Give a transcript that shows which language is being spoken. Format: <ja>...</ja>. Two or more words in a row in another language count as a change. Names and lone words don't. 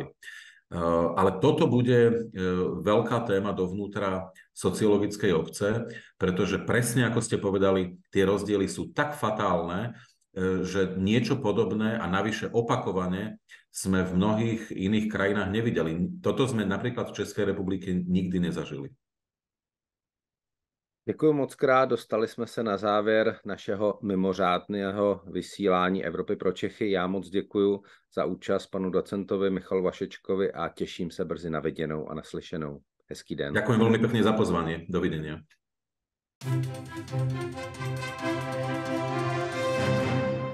<sk>Ale toto bude veľká téma dovnútra sociologickej obce, pretože presne ako ste povedali, tie rozdiely sú tak fatálne, že niečo podobné a navyše opakovane sme v mnohých iných krajinách nevideli. Toto sme napríklad v Českej republike nikdy nezažili.</sk> <cs>Děkuji moc krát, dostali jsme se na závěr našeho mimořádného vysílání Evropy pro Čechy. Já moc děkuji za účast panu docentovi Michalu Vašečkovi a těším se brzy na viděnou a naslyšenou. Hezký den.</cs> <sk>Ďakujem veľmi pekne za pozvanie. Dovidenia.</sk>